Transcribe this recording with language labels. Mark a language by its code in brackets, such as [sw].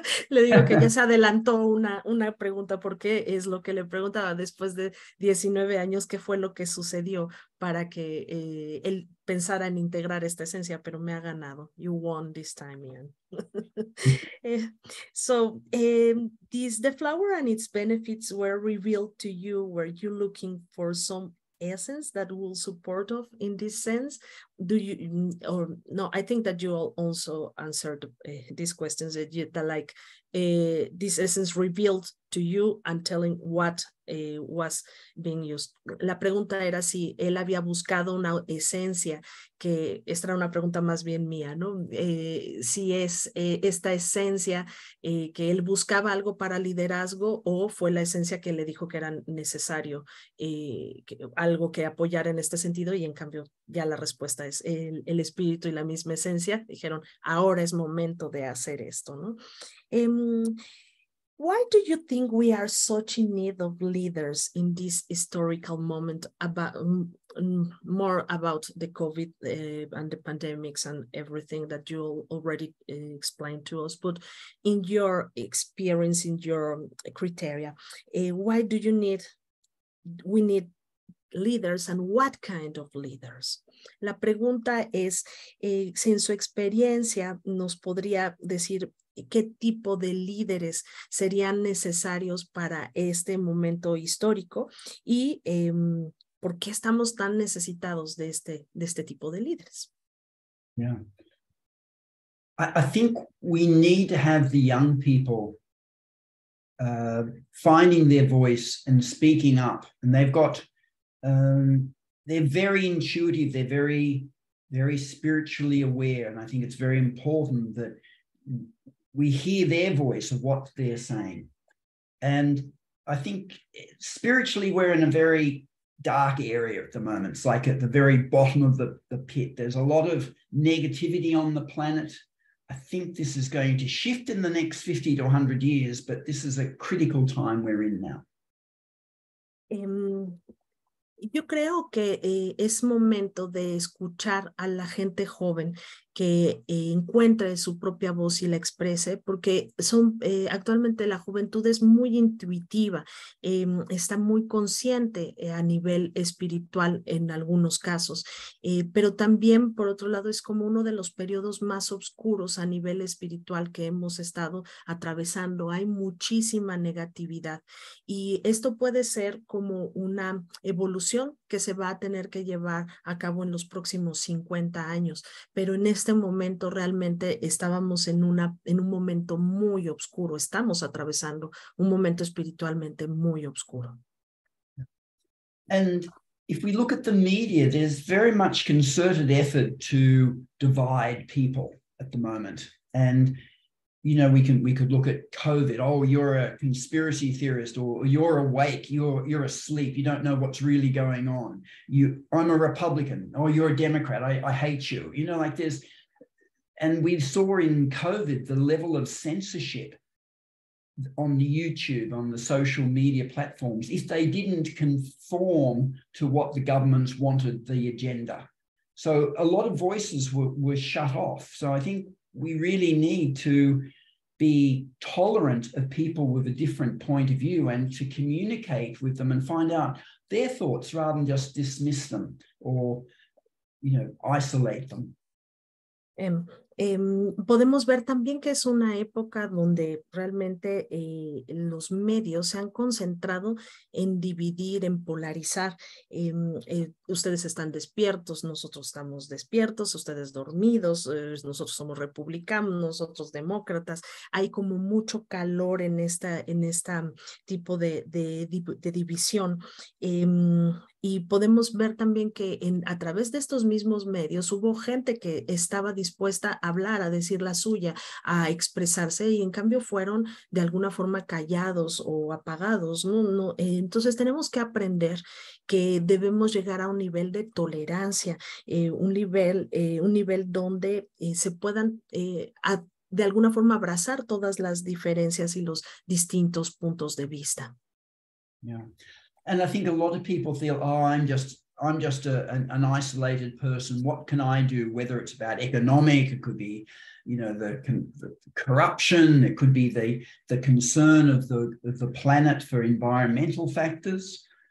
[es] Le digo que ya se adelantó una pregunta porque es lo que le preguntaba después de 19 años, qué fue lo que sucedió para que él pensara en integrar esta esencia, pero me ha ganado. [en] You won this time, Ian. So the flower and its benefits were revealed to you. Were you looking for some essence that will support of in this sense? Do you or no? I think that you also answered these questions that like this essence revealed to you and telling what was being used. [es] La pregunta era si él había buscado una esencia, que esta era una pregunta más bien mía, ¿no? Si es esta esencia que él buscaba algo para liderazgo o fue la esencia que le dijo que era necesario algo que apoyar en este sentido, y en cambio ya la respuesta es el espíritu y la misma esencia. Dijeron, ahora es momento de hacer esto, ¿no? [en] Why do you think we are such in need of leaders in this historical moment, about more about the COVID and the pandemics and everything that you already explained to us? But in your experience, in your criteria, why do we need leaders, and what kind of leaders? [es] La pregunta es, si en su experiencia nos podría decir qué tipo de líderes serían necesarios para este momento histórico y por qué estamos tan necesitados de este tipo de líderes. Yeah. [en] I think we need to have the young people finding their voice and speaking up. And they've got, they're very intuitive, they're very, very spiritually aware. And I think it's very important that we hear their voice of what they're saying. And I think spiritually, we're in a very dark area at the moment. It's like at the very bottom of the pit. There's a lot of negativity on the planet. I think this is going to shift in the next 50 to 100 years, but this is a critical time we're in now. [es] Yo creo que es momento de escuchar a la gente joven que encuentre su propia voz y la exprese, porque actualmente la juventud es muy intuitiva, está muy consciente a nivel espiritual en algunos casos, pero también por otro lado es como uno de los periodos más oscuros a nivel espiritual que hemos estado atravesando. Hay muchísima negatividad y esto puede ser como una evolución que se va a tener que llevar a cabo en los próximos 50 años, pero en este momento realmente estábamos en un momento muy oscuro, estamos atravesando un momento espiritualmente muy oscuro. [en] And if we look at the media, there's very much concerted effort to divide people at the moment. And you know, we could look at COVID. Oh, you're a conspiracy theorist, or you're awake, you're asleep, you don't know what's really going on. I'm a Republican, or you're a Democrat, I hate you. You know, like there's, and we saw in COVID the level of censorship on YouTube, on the social media platforms, if they didn't conform to what the governments wanted, the agenda. So a lot of voices were shut off. So I think we really need to be tolerant of people with a different point of view and to communicate with them and find out their thoughts rather than just dismiss them or, you know, isolate them. [es] Podemos ver también que es una época donde realmente los medios se han concentrado en dividir, en polarizar. Ustedes están despiertos, nosotros estamos despiertos, ustedes dormidos, nosotros somos republicanos, nosotros demócratas. Hay como mucho calor en esta tipo de división. Y podemos ver también que a través de estos mismos medios hubo gente que estaba dispuesta a hablar, a decir la suya, a expresarse, y en cambio fueron de alguna forma callados o apagados, ¿no? Entonces tenemos que aprender que debemos llegar a un nivel de tolerancia, un nivel donde se puedan de alguna forma abrazar todas las diferencias y los distintos puntos de vista. Yeah. [en] And I think a lot of people feel, oh, I'm just an isolated person. What can I do? Whether it's about economic, it could be, you know, the corruption, it could be the concern of the planet for environmental factors.